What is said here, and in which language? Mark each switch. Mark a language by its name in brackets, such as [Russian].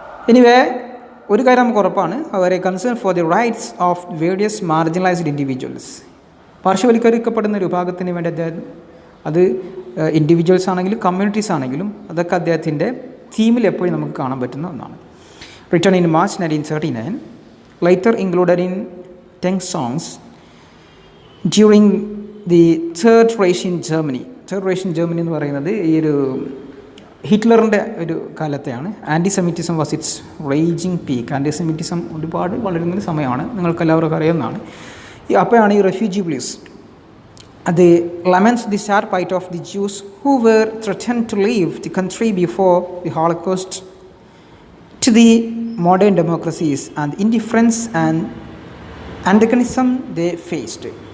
[English] anyway, [Malayalam] ഒരു കാര്യം നമുക്ക് ഉറപ്പാണ്, അവർ [English] Concern for the rights of various marginalised individuals. [Malayalam] പാർശ്വവൽക്കരിക്കപ്പെടുന്ന ഒരു വിഭാഗത്തിന് വേണ്ടി അദ്ദേഹം, അത് ഇൻഡിവിജ്വൽസ് ആണെങ്കിലും കമ്മ്യൂണിറ്റീസ് ആണെങ്കിലും, അതൊക്കെ അദ്ദേഹത്തിൻ്റെ തീമിൽ എപ്പോഴും നമുക്ക് കാണാൻ പറ്റുന്ന ഒന്നാണ്. [English] Return in March 1939, later included in 10 songs during the Third Reich in Germany. [Malayalam] Third Reich in Germany എന്ന് പറയുന്നത് ഈ ഒരു ഹിറ്റ്ലറിൻ്റെ ഒരു കാലത്തെയാണ്. [English] Antisemitism was its raging peak. [Malayalam] ആൻറ്റിസെമിറ്റിസം ഒരുപാട് വളരുന്നൊരു സമയമാണ്, നിങ്ങൾക്കെല്ലാവർക്കും അറിയുന്നതാണ്. അപ്പോഴാണ് ഈ റെഫ്യൂജി ബ്ലൂസ്. [English] അത് laments the sharp plight of the Jews who were threatened to leave the country before the Holocaust, to the modern democracies and indifference and antagonism they faced.